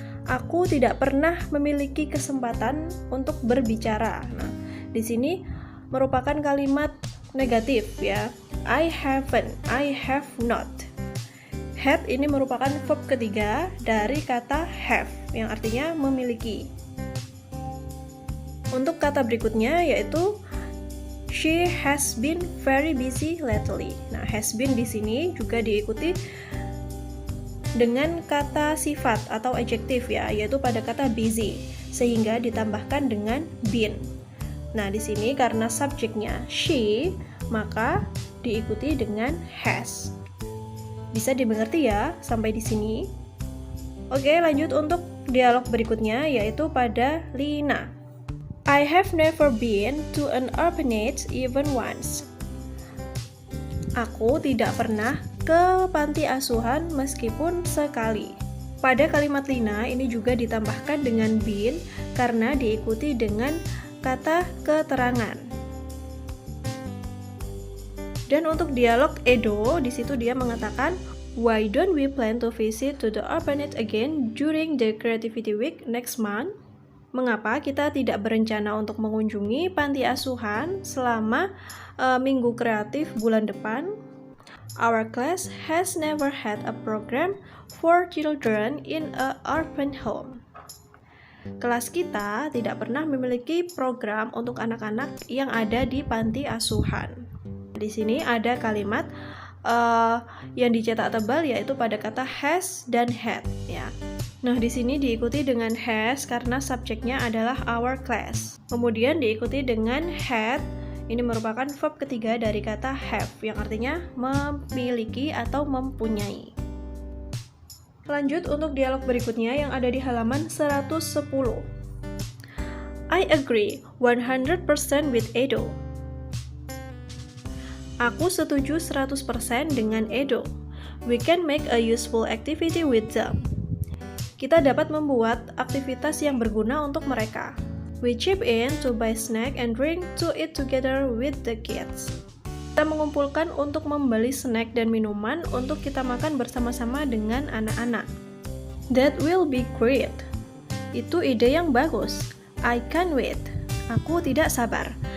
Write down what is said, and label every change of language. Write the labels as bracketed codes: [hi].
[id] Aku tidak pernah memiliki kesempatan untuk berbicara. Nah, di sini merupakan kalimat negatif ya. [en] I haven't, I have not. [id] Had ini merupakan verb ketiga dari kata have yang artinya memiliki. Untuk kata berikutnya yaitu [en] she has been very busy lately. [id] Nah, has been di sini juga diikuti dengan kata sifat atau adjektif ya, yaitu pada kata busy, sehingga ditambahkan dengan been. Nah, di sini karena subjeknya she, maka diikuti dengan has. Bisa dimengerti ya sampai di sini? Oke, lanjut untuk dialog berikutnya yaitu pada Lina. [en] I have never been to an orphanage even once. [id] Aku tidak pernah ke panti asuhan meskipun sekali. Pada kalimat Lina ini juga ditambahkan dengan been karena diikuti dengan kata keterangan. Dan untuk dialog Edo, di situ dia mengatakan, [en] "Why don't we plan to visit to the orphanage again during the Creativity Week next month?" [id] Mengapa kita tidak berencana untuk mengunjungi panti asuhan selama minggu kreatif bulan depan? [en] Our class has never had a program for children in a orphan home. [id] Kelas kita tidak pernah memiliki program untuk anak-anak yang ada di panti asuhan. Di sini ada kalimat yang dicetak tebal yaitu pada kata has dan had ya. Nah, di sini diikuti dengan has karena subjeknya adalah our class. Kemudian diikuti dengan had, ini merupakan verb ketiga dari kata have yang artinya memiliki atau mempunyai. Lanjut untuk dialog berikutnya yang ada di halaman 110. [en] I agree 100% with Edo. [id] Aku setuju 100% dengan Edo. [en] We can make a useful activity with them. [id] Kita dapat membuat aktivitas yang berguna untuk mereka. [en] We chip in to buy snack and drink to eat together with the kids. [id] Kita mengumpulkan untuk membeli snack dan minuman untuk kita makan bersama-sama dengan anak-anak. [en] That will be great. [id] Itu ide yang bagus. [en] I can't wait. [id] Aku tidak sabar.